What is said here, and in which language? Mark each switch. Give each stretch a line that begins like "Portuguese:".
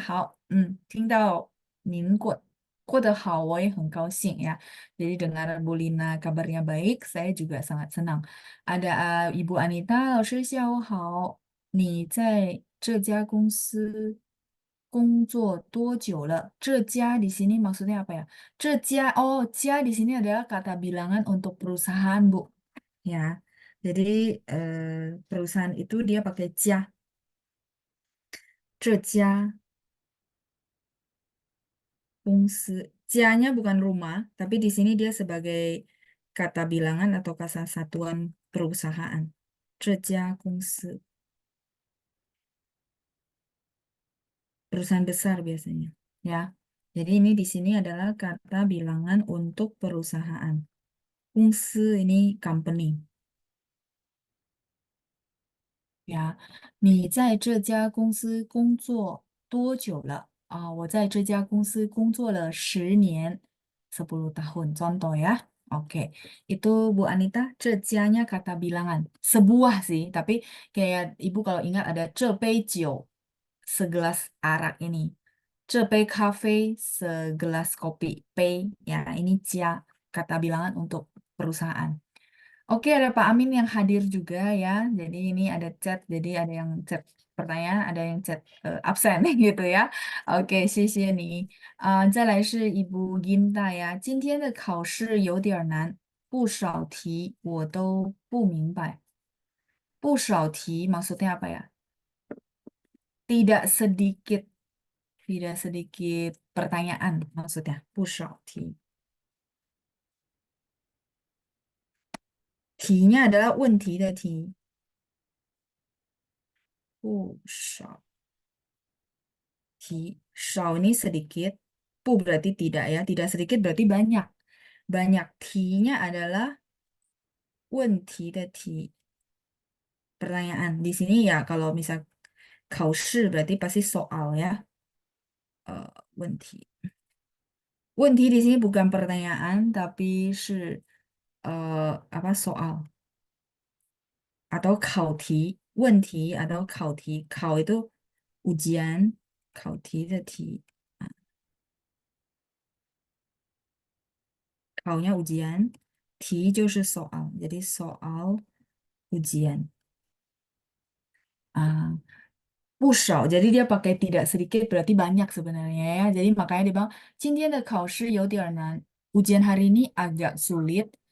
Chinese: Hao, 听到您过得好，我也很高兴ya.
Indonesian: Jadi dengar Bu Lina kabarnya baik, saya juga sangat senang. Ada Ibu Anita,
Chinese: 老师下午好，你在这家公司工作多久了？
Indonesian: 这家di sini maksudnya apa ya? 这家, oh, 家 di sini adalah kata bilangan untuk perusahaan, Bu. Ya, jadi perusahaan itu dia pakai 家，这家 家nya bukan rumah, tapi di sini dia sebagai kata bilangan atau kata satuan perusahaan. 这家公司 perusahaan besar biasanya, ya. Jadi ini di sini adalah kata bilangan untuk perusahaan. 公司 ini company.
Chinese: 呀，你在这家公司工作多久了？啊，我在这家公司工作了10年，
Indonesian: 10 tahun. Contoh ya. Oke, itu Bu Anita, 这家nya kata bilangan. Sebuah sih, tapi kayak Ibu kalau ingat ada
Chinese: 这杯酒,
Indonesian: segelas arak ini.
Chinese: 这杯咖啡,
Indonesian: segelas kopi. 杯, ya ini 家, kata bilangan untuk perusahaan. Oke, ada Pak Amin yang hadir juga ya. Jadi ini ada chat, jadi ada yang chat pertanyaan, ada yang chat absen gitu ya.
Chinese: Oke, 谢谢你。再来是Ibu Ginta ya. 今天的考试有点儿难，不少题我都不明白。
Indonesian: 不少题 maksudnya apa ya? Tidak sedikit, tidak sedikit pertanyaan maksudnya.
Chinese: 不少题.
Indonesian: T-nya adalah 问题的题。
Chinese: 不少。
Indonesian: 少 ini sedikit, pu berarti tidak ya, tidak sedikit berarti banyak. Banyak t-nya adalah 问题的题, pertanyaan. Di sini ya kalau misal 考试 berarti pasti soal ya. 问题. 问题 di sini bukan pertanyaan tapi 是 apa soal atau 考题, 问题 atau 考题. 考 itu ujian, 考题的题. 考nya ujian,
Chinese: 题就是
Indonesian: soal. Jadi soal ujian. Ah, 不少.Jadi dia pakai tidak sedikit berarti banyak sebenarnya ya. Jadi makanya dia bilang,
Chinese: 今天的考试有点难.
Indonesian: Ujian hari ini agak sulit.